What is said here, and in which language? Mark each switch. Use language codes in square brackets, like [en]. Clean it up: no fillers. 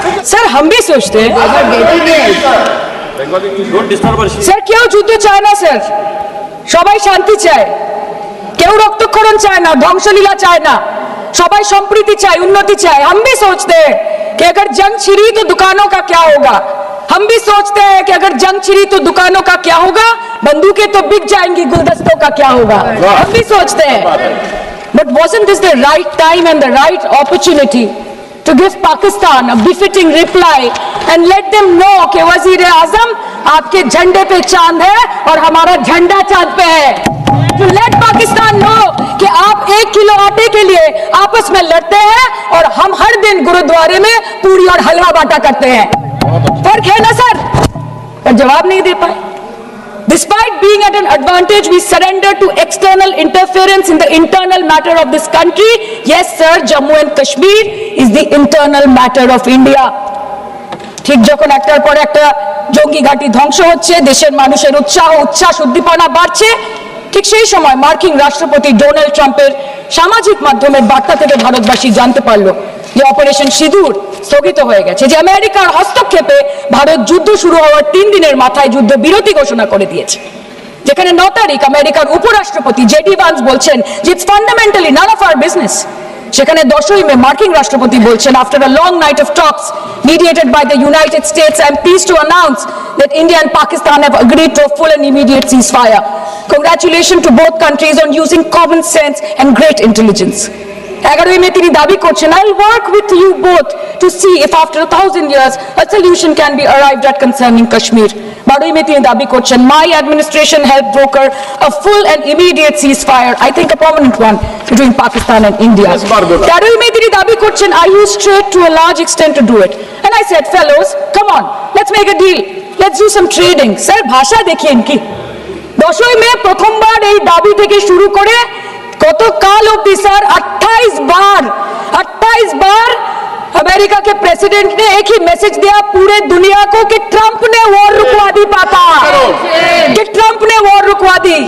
[hi] Sir हम भी सोचते हैं [bn] স্যার কেউ যুদ্ধ চায় না স্যার, সবাই শান্তি চায়, কেউ রক্তক্ষরণ চায় না, ধ্বংসলীলা চায় না, সবাই সম্প্রীতি চায়, উন্নতি চায়। [hi] हम भी सोचते हैं कि अगर जंग छिड़ी तो दुकानों का क्या होगा, हम भी सोचते हैं कि अगर जंग छिड़ी तो दुकानों का क्या होगा, बंदूकें तो बिक जाएंगी, गुलदस्तों का क्या होगा, हम भी सोचते हैं। [en] But wasn't this the right time and the right opportunity to give Pakistan a befitting reply and let them know [hi] कि वज़ीर-ए-आज़म आपके झंडे पे चांद है और हमारा झंडा चांद पे है। [en] To let Pakistan know [hi] कि आप 1 किलो आटे के लिए आपस में लड़ते हैं और हम हर दिन गुरुद्वारे में पूरी और हलवा बांटा करते हैं। फर्क है ना सर? पर जवाब नहीं दे पाए। [en] Despite being at an advantage, we surrender to external interference in the internal matter of this country. Yes, sir, Jammu and Kashmir is the internal matter of India. [bn] ঠিক যখন একটার পর একটা জঙ্গি ঘাঁটি ধ্বংস হচ্ছে, দেশের মানুষের উচ্ছ্বাস উদ্দীপনা বাড়ছে, ঠিক সেই সময় মার্কিন রাষ্ট্রপতি ডোনাল্ড ট্রাম্পের সামাজিক মাধ্যমের বার্তা থেকে ভারতবাসী জানতে পারলো যে অপারেশন সিঁদুর স্থগিত হয়ে গেছে, যে আমেরিকার হস্তক্ষেপে ভারত যুদ্ধ শুরু হওয়ার 3 দিনের মাথায় যুদ্ধ বিরতি ঘোষণা করে দিয়েছে। যেখানে 9 তারিখ আমেরিকার উপরাষ্ট্রপতি জেডি ভান্স বলছেন যে [en] it's fundamentally none of our business, [bn] সেখানে 10ই মে মার্কিন রাষ্ট্রপতি বলছেন [en] After a long night of talks mediated by the United States, I am pleased to announce that India and Pakistan have agreed to a full and immediate ceasefire. Congratulations to both countries on using common sense and great intelligence. [bn] 11ই মে তিনি দাবি করছেন [en] I will work with you both to see if after 1000 years a solution can be arrived at concerning Kashmir. [bn] 12ই মে তিনি দাবি করছেন [en] my administration helped broker a full and immediate ceasefire, I think a permanent one, between Pakistan and India. [bn] 13ই মে তিনি দাবি করছেন [en] I used trade to a large extent to do it. And I said, fellows, come on, let's make a deal. Let's do some trading. [hi] Sir, [bn] ভাষা দেখিয়ে ইনকি 10ই মে প্রথমবার এই দাবি থেকে শুরু করে গতকাল অবধি স্যার [hi] 28 बार अमेरिका के प्रेसिडेंट ने एक ही मैसेज दिया पूरे दुनिया को कि ट्रंप ने वॉर रुकवा दी पापा, कि ट्रंप ने वॉर रुकवा दी।